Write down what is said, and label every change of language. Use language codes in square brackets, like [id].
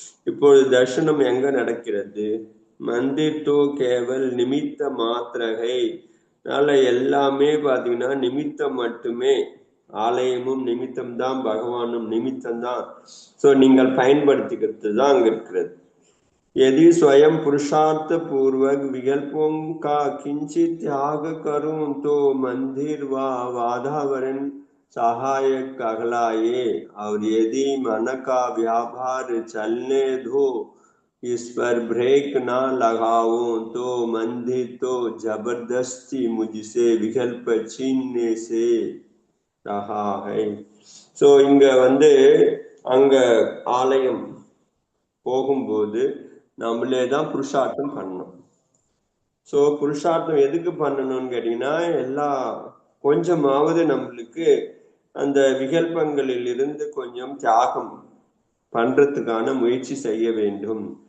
[ta] இப்பொழுது தர்ஷனம் எங்க நடக்கிறது? [hi] மந்திர் தோ கேவல் நிமித்த மாத்திரகை. [ta] அதனால எல்லாமே பாத்தீங்கன்னா நிமித்தம் மட்டுமே. ஆலயமும் நிமித்தம் தான், பகவானும் நிமித்தம் தான். ஸோ நீங்கள் பயன்படுத்திக்கிறது தான் அங்க இருக்கிறது. [hi] यदि स्वयं पुरुषार्थ पूर्वक विकल्पों का किंचित त्याग करूं तो मंदिर व वातावरण सहायक कहलाए, और यदि मन का व्यापार चलने दो, इस पर ब्रेक ना लगाओ तो मंदिर तो जबरदस्ती मुझसे विकल्प छीनने से रहा है. [ta] ஸோ இங்க வந்து அங்க ஆலயம் போகும்போது நம்மளே தான் புருஷார்த்தம் பண்ணணும். ஸோ புருஷார்த்தம் எதுக்கு பண்ணணும்னு கேட்டீங்கன்னா, கொஞ்சமாவது நம்மளுக்கு அந்த விகல்பங்களில் இருந்து கொஞ்சம் தியாகம் பண்றதுக்கான முயற்சி செய்ய வேண்டும்.